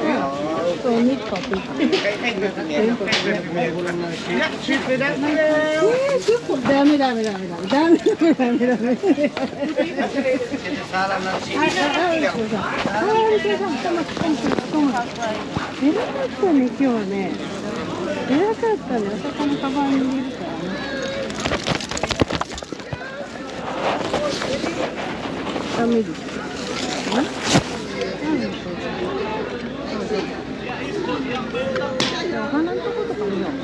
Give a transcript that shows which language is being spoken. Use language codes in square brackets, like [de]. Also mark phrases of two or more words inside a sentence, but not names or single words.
[nl] Ja. Zo niet papi. Geen puppy meer. Ja, super, dank u. Ja, super. [ja] ダメ、ダメ、ダメ、ダメ。ダメ、ダメ、ダメ. [nl] Kom maar. [ja] 偉かったね、今日はね。偉かったね、お魚カバンに入れるからね。ダメです。お花のとことか見よう。